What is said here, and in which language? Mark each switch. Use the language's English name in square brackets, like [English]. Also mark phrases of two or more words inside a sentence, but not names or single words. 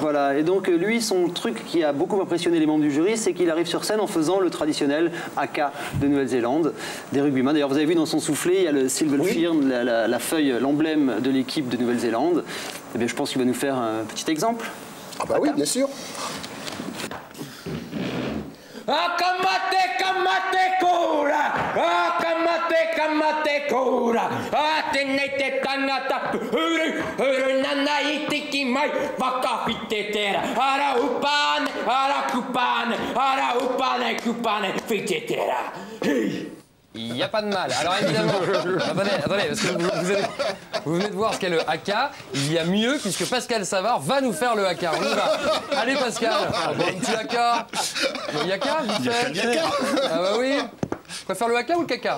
[French] Voilà, et donc lui, son truc qui a beaucoup impressionné les membres du jury, c'est qu'il arrive sur scène en faisant le traditionnel haka de Nouvelle-Zélande, des rugbyman. D'ailleurs, vous avez vu dans son soufflet, il y a le Silver Firn, la feuille, l'emblème de l'équipe de Nouvelle-Zélande. Eh bien, je pense qu'il va nous faire un petit exemple. Ah bah oui, bien sûr. [Māori] Kamate kura, kamate kura, tenete kanata, huru nana itiki mai, waka fitetera, ara kupane, fitetera. [French] Il n'y a pas de mal. Alors évidemment, attendez, parce que vous venez de voir ce qu'est le haka. Il y a mieux, puisque Pascal Savard va nous faire le haka. On y va. Allez Pascal, un petit haka. Le yaka, vite fait. Ah bah oui. Je préfère le haka ou le caca?